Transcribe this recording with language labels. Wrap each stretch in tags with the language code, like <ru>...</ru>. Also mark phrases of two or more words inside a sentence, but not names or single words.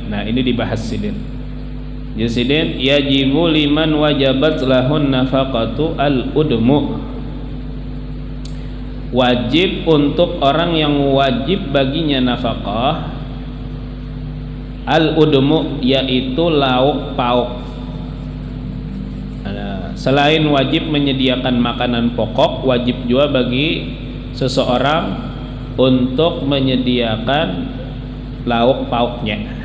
<bjn>Nah, ini dibahas sidin. Jadi sidin,</bjn> <ar>يجب لمن وجبت له نفقة الأدم,</ar> <id>wajib untuk orang yang wajib baginya nafkah al-udmu, yaitu lauk pauk. Selain wajib menyediakan makanan pokok, wajib juga bagi seseorang untuk menyediakan lauk pauknya.</id>